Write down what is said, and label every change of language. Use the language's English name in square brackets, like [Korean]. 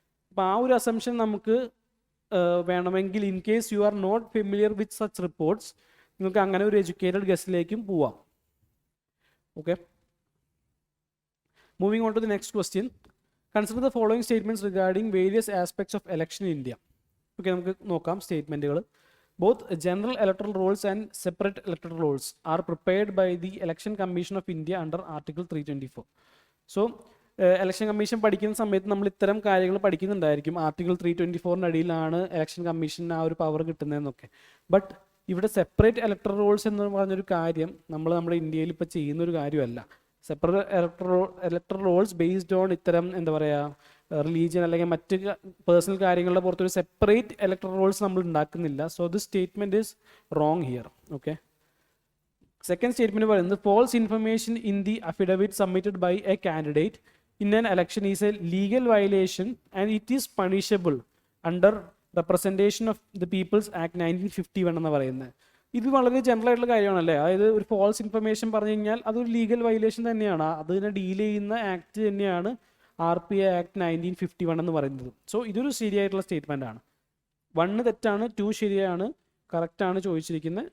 [Malayalam] അപ്പോൾ ആ ഒരു അസംഷൻ നമുക്ക് വേണമെങ്കിൽ [English] in case you are not familiar with such reports [Malayalam] നിങ്ങൾക്ക് അങ്ങനെ ഒരു എഡ്യൂക്കേറ്റഡ് ഗസ്റ്റിലേക്കും പോവാം. [English] Okay, moving on to the next question. Consider the following statements regarding various aspects of election in India. [Malayalam] Okay, നമുക്ക് നോക്കാം സ്റ്റേറ്റ്മെൻറ്റുകൾ. [English] Both general electoral rolls and separate electoral rolls are prepared by the Election Commission of India under Article 324. [Malayalam] So, election commission പഠിക്കുന്ന സമയത്ത് നമ്മൾ ഇത്തരം കാര്യങ്ങൾ പഠിക്കുന്നുണ്ടായിരിക്കും. Article 324 അടിയിലാണ് election commission ആ ഒരു പവർ കിട്ടുന്നതെന്നൊക്കെ. ബട്ട് ഇവിടെ സെപ്പറേറ്റ് ഇലക്ടറൽ റോൾസ് എന്ന് പറഞ്ഞൊരു കാര്യം നമ്മുടെ ഇന്ത്യയിൽ ഇപ്പോൾ ചെയ്യുന്നൊരു കാര്യമല്ല. Separate electoral Rolls based on ഇത്തരം എന്താ പറയുക റിലീജിയൻ അല്ലെങ്കിൽ മറ്റ് പേഴ്സണൽ കാര്യങ്ങളുടെ പുറത്തൊരു സെപ്പറേറ്റ് ഇലക്ടറൽ റോൾസ് നമ്മൾ ഉണ്ടാക്കുന്നില്ല. [English] So this statement is wrong here. Okay, second statement [Malayalam] പറയുന്നത് [English] false information in the affidavit submitted by a candidate in an election is a legal violation and it is punishable under Representation of the People's Act 1951 [Malayalam] എന്ന് പറയുന്നത്. ഇത് വളരെ general ആയിട്ടുള്ള കാര്യമാണല്ലേ. അതായത് ഒരു false information പറഞ്ഞു കഴിഞ്ഞാൽ അതൊരു ലീഗൽ വയലേഷൻ തന്നെയാണ്. അതിനെ ഡീൽ ചെയ്യുന്ന ആക്ട് തന്നെയാണ് RPA Act 1951 എന്ന് പറയുന്നത്. സോ ഇതൊരു ശരിയായിട്ടുള്ള സ്റ്റേറ്റ്മെൻ്റ് ആണ്. 1 തെറ്റാണ്, 2 ശരിയാണ്, കറക്റ്റാണ് ചോദിച്ചിരിക്കുന്നത്.